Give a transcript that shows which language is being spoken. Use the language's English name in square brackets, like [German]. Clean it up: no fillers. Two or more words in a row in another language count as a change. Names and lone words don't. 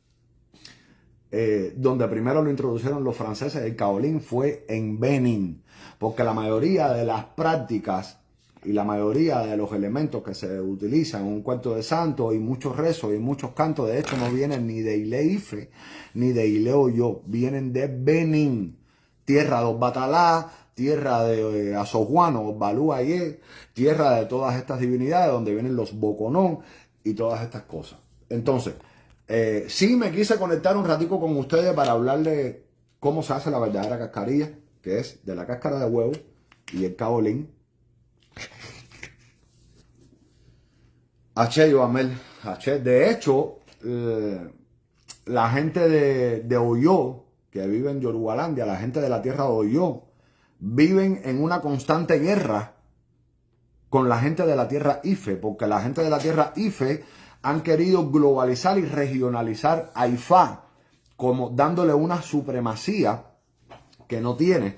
[Spanish] donde primero lo introdujeron los franceses, el kaolin fue en Benin, porque la mayoría de las prácticas y la mayoría de los elementos que se utilizan en un cuarto de santo y muchos rezos y muchos cantos, de hecho no vienen ni de Ile-Ife ni de Ile-Oyo, vienen de Benin, tierra de los Batalá, tierra de Asojuano, Balú Ayé, tierra de todas estas divinidades donde vienen los Boconón y todas estas cosas. Entonces, sí me quise conectar un ratico con ustedes para hablarle cómo se hace la verdadera cascarilla, que es de la cáscara de huevo y el kaolin. Haché, Yoamel, haché. De hecho, la gente de Oyo, que vive en Yorubalandia, la gente de la tierra de Oyo, viven en una constante guerra con la gente de la tierra Ife, porque la gente de la tierra Ife han querido globalizar y regionalizar a Ifá, como dándole una supremacía que no tiene.